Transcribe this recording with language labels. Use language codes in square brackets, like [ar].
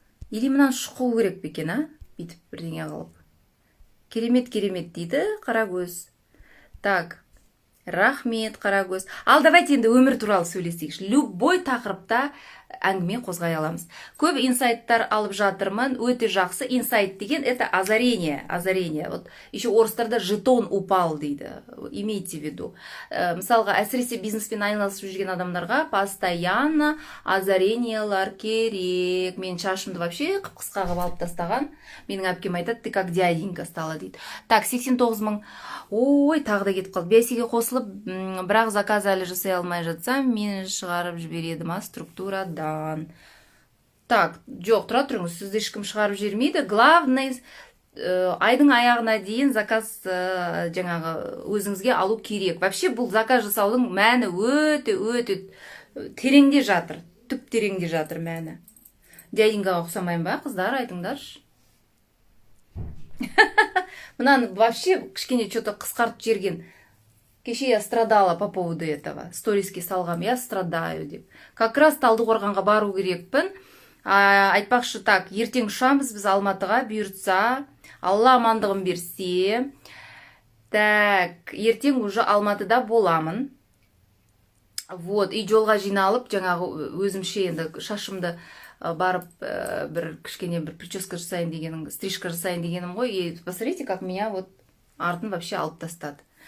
[kk] Или мынаны шұқу керек бе екен, бүйтіп бірдеңе қалып. Керемет дейді Қарагөз. Так, рахмет Қарагөз. Ал давайте енді өмір туралы сөйлесейікші. Любой тақырыпта әңгіме қозғай аламыз. Көп инсайттар алып жатырмын, өте жақсы. [ru] Инсайт деген это озарение. Вот еще орыстарда жетон упал дейді. Имейте в виду. [kk] Мысалға, әсіресе бизнеспен айналысып жүрген адамдарға постоянно озарениялар керек. Мен шашымды вообще қып-қысқа қылып алып тастаған. Менің әпкем айтады, [ru] ты как дяденька стала [kk] дейді. Так, 89 мың. Ой, тағы да кетіп қалды. Бәсеге қосылып, бірақ заказ әлі жасай алмай жатсам, мені шығарып жібереді ма структурадан. Так, жоқ, тұра тұрыңыз, сізді ешкім шығарып жібермейді. Главный айдың аяғына дейін заказ жаңағы өзіңізге алу керек. Вообще бұл заказ жасаудың мәні өте тереңде жатыр. Түп тереңде жатыр мәні. Дяденьгаға ұқсамайын ба, қыздар, айтыңдаршы. Мынаны вообще кішкене что-то қысқартып жерген. [ru] Кеше я страдала по поводу этого. [kk] Сториске салғам, я страдаю деп. Как раз Талдықорғанға бару керекпін. Айтпақшы, так, ертең ұшамыз біз Алматыға, бұйыртса, Алла амандығын берсе. Так, ертең уже Алматыда боламын. Вот, и жолға жиналып, жаңағы өзімше енді шашымды барып бір кішкене бір прическа жасайын дегенім, стрижка жасайын дегенім ғой. [ru] И посмотрите, как меня вот артын вообще алып тастады.